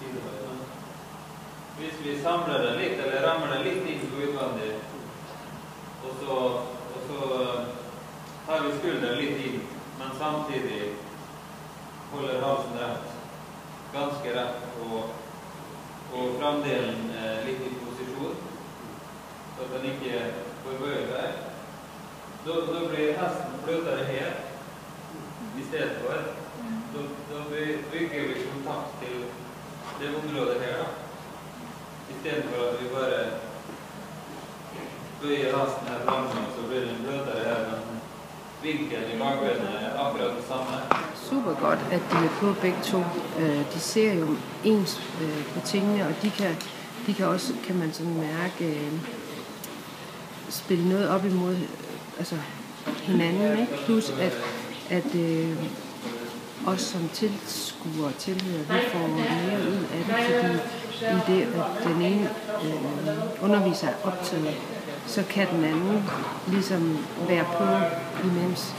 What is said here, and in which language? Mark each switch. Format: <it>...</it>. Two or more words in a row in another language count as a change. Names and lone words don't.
<no>Hvis vi samler den litt, eller rammer den litt inn på utvendig, og så tar vi skulderen litt inn, men samtidig holder halsen rett, ganske rett, og framdelen litt i posisjon, så at den ikke får bøye seg.</no> <sv>Då blir hästen blötare här istället för. Då bygger vi kontakt till det området här då. Istället för att vi bara böjer hästen här framme så blir den blötare här. Men vinkeln i bakbenen är akkurat detsamma.</sv> <da>Super godt, at de er på begge to. De ser jo ens på tingene, og de kan også, kan man sådan mærke, spille noget op imod altså hinanden, ikke? Plus at os som tilskuere og tilhører, vi får mere ud af det, fordi i det, at den ene underviser er optaget, så kan den anden ligesom være på imens.</da>